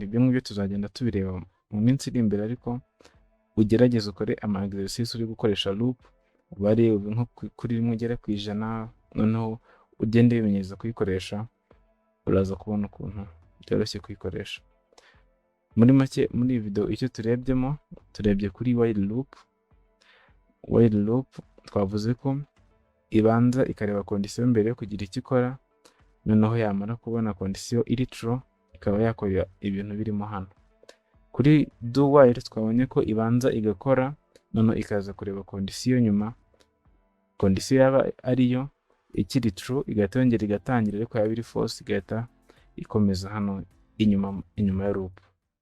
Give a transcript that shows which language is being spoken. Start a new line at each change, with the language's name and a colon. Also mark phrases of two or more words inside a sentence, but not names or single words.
Kinyarwanda: Ibyo ngibyo tuzagenda tubireba mu minsi iri imbere, ariko ugerageze ukore ama exercice uri gukoresha loop, ubare nko kuri rimwe ugere ku 100, noneho ugende wimenyereza kuyikoresha, uraza kubona ukuntu byoroshye kuyikoresha. Muri make muri iyi video icyo turebye kuri
English: while loop
Kinyarwanda: twavuze ko ibanza ikareba kondisiyo mbere yo kugira icyo ikora, noneho yamara kubona kondisiyo iri true ikaba yakora ibintu birimo hano. Kuri
English: do while
Kinyarwanda: twabonye ko ibanza igakora, noneho ikaza kureba kondisiyo nyuma, kondisiyo yaba ariyo ikiri true igahita yongera igatangira, ariko yaba iri false igahita ikomeza hano inyuma ya loop.